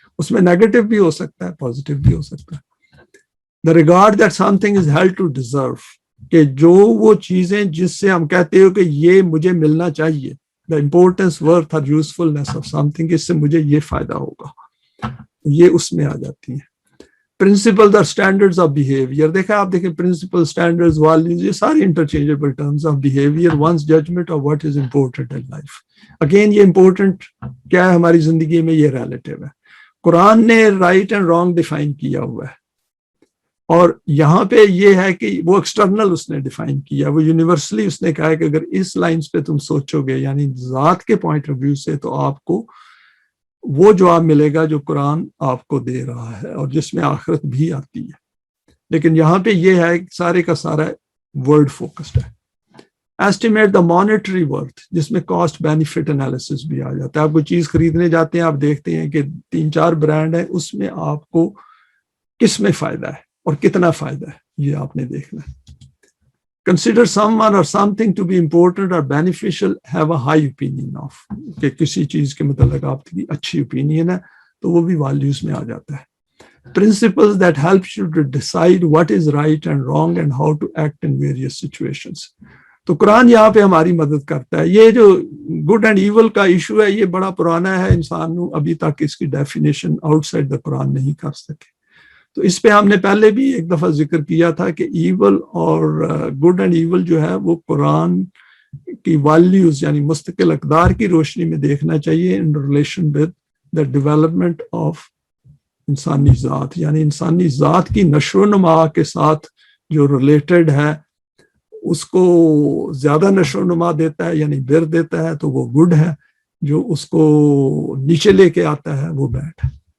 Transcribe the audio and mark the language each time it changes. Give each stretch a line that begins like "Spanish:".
Urdu: اس میں نیگیٹو بھی ہو سکتا ہے, پازیٹیو بھی ہو سکتا ہے.
English: The regard that something is held to deserve,
Urdu: کہ جو وہ چیزیں جس سے ہم کہتے ہو کہ یہ مجھے ملنا چاہیے,
English: the importance, worth or usefulness of something,
Urdu: اس سے مجھے یہ فائدہ ہوگا, یہ اس میں آ جاتی ہیں.
English: Principles or standards of behavior,
Urdu: آپ دیکھیں
English: principles, standards, values,
Urdu: یہ سارے
English: interchangeable terms of behavior, one's judgment of what is important in life.
Urdu: Again یہ important کیا ہے ہماری زندگی میں, یہ relative ہے. قرآن نے
English: right and wrong
Urdu: define کیا ہوا ہے, اور یہاں پہ یہ ہے کہ وہ ایکسٹرنل اس نے ڈیفائن کیا, وہ یونیورسلی اس نے کہا ہے کہ اگر اس لائنز پہ تم سوچو گے یعنی ذات کے پوائنٹ آف ویو سے, تو آپ کو وہ جواب ملے گا جو قرآن آپ کو دے رہا ہے اور جس میں آخرت بھی آتی ہے. لیکن یہاں پہ یہ ہے سارے کا سارا ورڈ فوکسڈ ہے.
English: estimate the monetary worth,
Urdu: جس میں کاسٹ بینیفٹ انالیسس بھی آ جاتا ہے. آپ کوئی چیز خریدنے جاتے ہیں, آپ دیکھتے ہیں کہ 3-4 برانڈ ہیں, اس میں آپ کو کس میں فائدہ ہے اور کتنا فائدہ ہے, یہ آپ نے دیکھنا ہے.
English: Consider someone or something to be important or beneficial, have a high opinion of,
Urdu: کہ کسی چیز کے متعلق آپ کی
English: اچھی opinion
Urdu: ہے تو وہ بھی
English: values
Urdu: میں آ جاتا ہے.
English: Principles that help you to decide what is right and wrong and how to act in various situations.
Urdu: تو قرآن یہاں پہ ہماری مدد کرتا ہے. یہ جو
English: good and evil
Urdu: کا ایشو ہے یہ بڑا پرانا ہے, انسان ابھی تک اس کی ڈیفینیشن
English: outside the Quran
Urdu: نہیں کر سکے. تو اس پہ ہم نے پہلے بھی ایک دفعہ ذکر کیا تھا کہ ایول اور گڈ اینڈ ایول جو ہے وہ قرآن کی ویلیوز یعنی مستقل اقدار کی روشنی میں دیکھنا چاہیے
English: in relation with the development of
Urdu: انسانی ذات, یعنی انسانی ذات کی نشو و نما کے ساتھ جو ریلیٹڈ ہے اس کو زیادہ نشو و نما دیتا ہے یعنی بر دیتا ہے تو وہ گڈ ہے, جو اس کو نیچے لے کے آتا ہے وہ بیڈ ہے.